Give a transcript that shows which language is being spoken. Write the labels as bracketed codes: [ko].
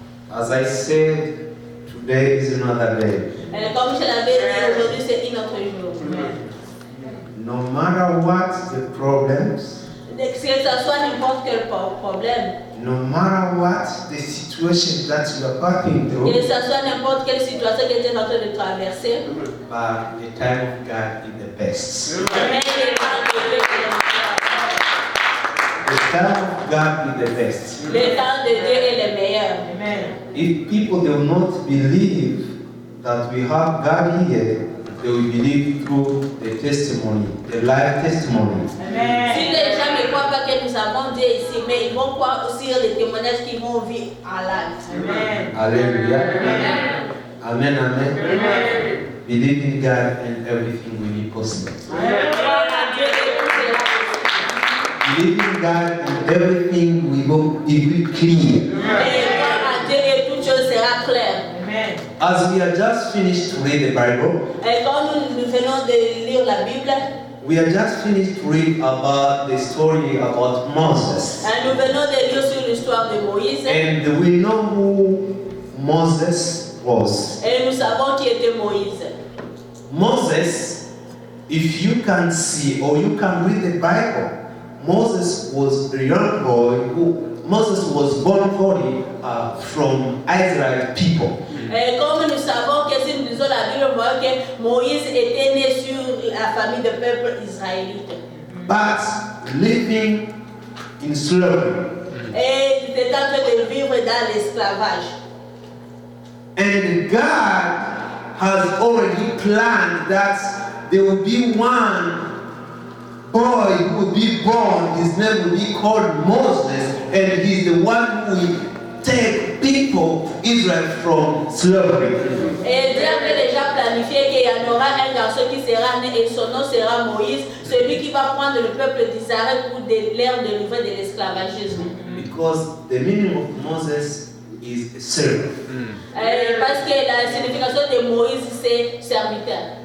[en] As I said, today is another day. [fr] Comme je l'avais dit, aujourd'hui c'est un autre jour. [en] No matter what the problems, [fr] Que ce soit n'importe quel problème, [en] no matter what the situation that you are passing [fr] que [en] through, [fr] ce soit n'importe quelle situation que tu es en train de traverser, [en] but the time of God is the best. [fr] mais les temps de Dieu est le meilleur. [en] The time of God is the best. [fr] Le temps de Dieu est le meilleur. Amen. [en] If people do not believe that we have God here, they will believe through the testimony, the life testimony. [fr] Si Amen. les gens ne croient pas que nous avons Dieu ici, mais ils vont croire aussi les témoignages qu'ils vont vivre en live. Amen. Hallelujah. Amen. Amen, amen. Amen. [en] Believe in God and everything will be possible. [fr] Croire en Dieu et tout sera possible. [en] Believe in God and everything will be clear. [fr] Et croire en Dieu et toute chose sera claire. Amen. [en] As we are just finished to read the Bible, [fr] Et quand nous venons de lire la Bible, [en] we are just finished to read about the story about Moses. [fr] nous venons de lire sur l'histoire de Moïse. [en] And we know who Moses was. [fr] Et nous savons qui était Moïse. [en] Moses, if you can see or you can read the Bible, Moses was a young boy Moses was born from Israel people. [fr] Et comme nous savons que si nous lisons la Bible, on voit que Moïse était né sur la famille de peuple israélite. [en] But living in slavery. [fr] Et il était en train de vivre dans l'esclavage. [en] And God has already planned that there will be one boy who will be born. His name will be called Moses, and he's the one who will take people, Israel, from slavery. [fr] Et Dieu avait déjà planifié qu'il y en aura un garçon qui sera né et son nom sera Moïse, celui qui va prendre le peuple d'Israël pour les délivrer de l'esclavagisme. [en] Because the meaning of Moses is servant. [fr] Parce que la signification de Moïse c'est serviteur.